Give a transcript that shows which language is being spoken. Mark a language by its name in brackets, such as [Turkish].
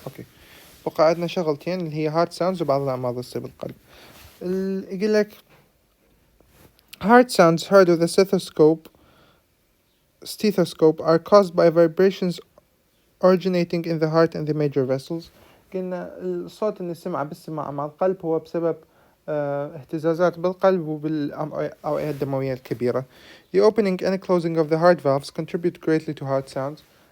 [Arabic] اوكي، بقى عندنا شغلتين اللي هي heart sounds وبعض الأمراض تصيب القلب. يقول لك [English] heart sounds heard with a stethoscope are caused by vibrations originating in the heart and the major vessels. [Arabic] قلنا الصوت اللي نسمعه بالسماعة مع القلب هو بسبب اهتزازات بالقلب وبالأوعية الدموية الكبيرة. [English] The opening and closing of the heart valves contribute greatly to heart sounds.